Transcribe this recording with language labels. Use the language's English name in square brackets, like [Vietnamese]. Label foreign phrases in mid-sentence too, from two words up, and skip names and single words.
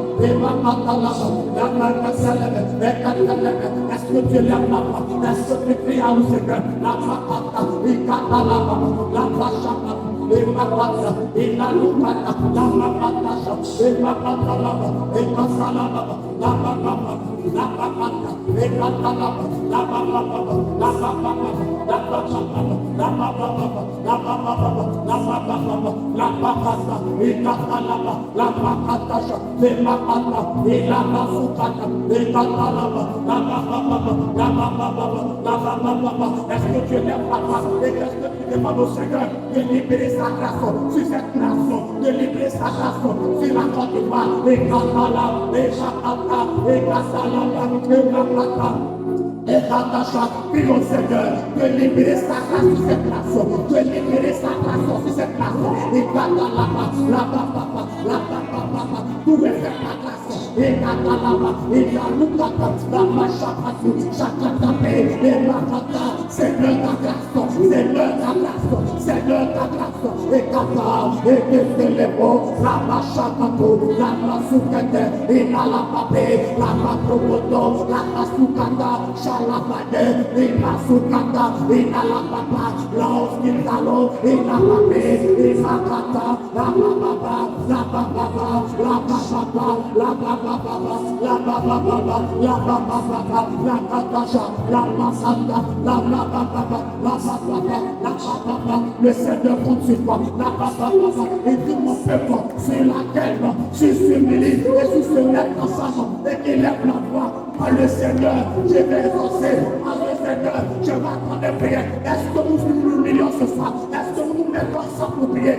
[French] est-ce que tu lèves la voix? Est-ce que tu cries à nous, Seigneur? La papassa, la papassa, et ma pata, et la lupata, la mapata, et ma pata, et ma salama, la papapa, la papata, et la talapa, la papapa, la papapa, la papapa, la papapa, la papapa, la papapa, la papata, et la talapa, la papata, et ma pata, et la masukata, et la talapa, la papapa, la papapa, la papapa. Est-ce que tu lèves la voix? Et qu'est-ce que tu demandes au Seigneur de libérer sa grâce sur cette nation, de libérer sa grâce sur la Côte d'Ivoire, et Katala, et Chakata, et Kasala, et Makata. Et Katacha, prie au Seigneur de libérer sa grâce sur cette nation, de libérer sa grâce sur cette nation. Et Katala, la papa, la papa. Seigneur ta grâce, Seigneur ta grâce, Seigneur ta grâce, et Kata, et Keselebo, la Machakato, la Masukete, et la Pape, la Makomoto, la Masukata, Shalabade, et Masukata, et la Papa, la Oskitalo, et la Pape, et Makata, la Baba, la Baba, la Baba, la Baba, la Baba, la Baba, la Katasha, la Masanda, la Baba, la Baba, le Seigneur compte sur toi, la Baba, et tout mon peuple, sur laquelle tu s'humilie et tu se lèves ensemble et qu'il lève la voix. Moi le Seigneur, je vais exaucer, moi le Seigneur, je vais attendre des prières. Est-ce que nous humilions ce soir? Est-ce que nous nous mettons ensemble pour prier?